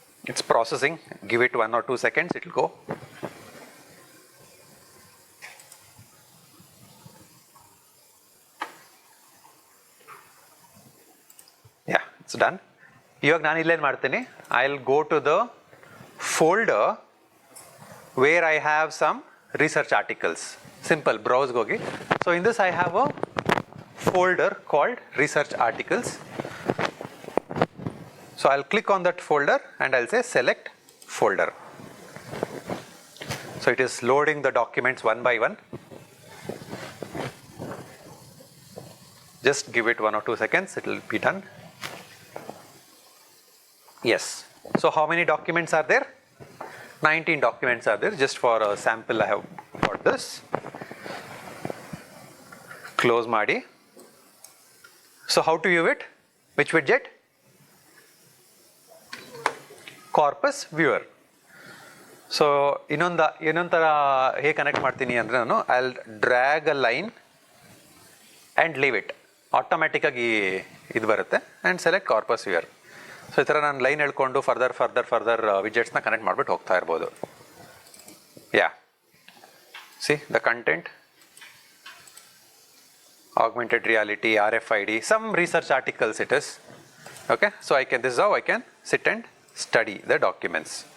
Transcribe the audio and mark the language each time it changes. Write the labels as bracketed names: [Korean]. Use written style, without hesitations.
[English] It's processing. Give it 1 or 2 seconds. It will go. Yeah, it's done. [Kannada] ಇವಾಗ ನಾನು ಇಲ್ಲೇನು ಮಾಡ್ತೀನಿ? [English] I will go to the folder where I have some research articles. Simple, browse gogi. So in this I have a folder called research articles. So I'll click on that folder and I'll say select folder. So it is loading the documents one by one. Just give it 1 or 2 seconds, it will be done. Yes. So how many documents are there? 19 documents are there. Just for a sample I have got this. Close Madi. So how to view it? Which widget? Corpus viewer. So [Kannada] ಇನ್ನೊಂಥರ ಹೇಗೆ connect ಮಾಡ್ತೀನಿ ಅಂದರೆ ನಾನು [English] I'll drag a line and leave it. [Kannada] Automatic ಆಗಿ ಇದು ಬರುತ್ತೆ [English] and select corpus viewer. [Kannada] So ಈ ಥರ ನಾನು ಲೈನ್ ಹೇಳ್ಕೊಂಡು ಫರ್ದರ್ ವಿಜೆಟ್ಸ್ನ ಕನೆಕ್ಟ್ ಮಾಡಿಬಿಟ್ಟು ಹೋಗ್ತಾ ಇರ್ಬೋದು. [English] Yeah see the content, augmented reality, RFID, some research articles it is. Okay, so this is how I can sit and study the documents.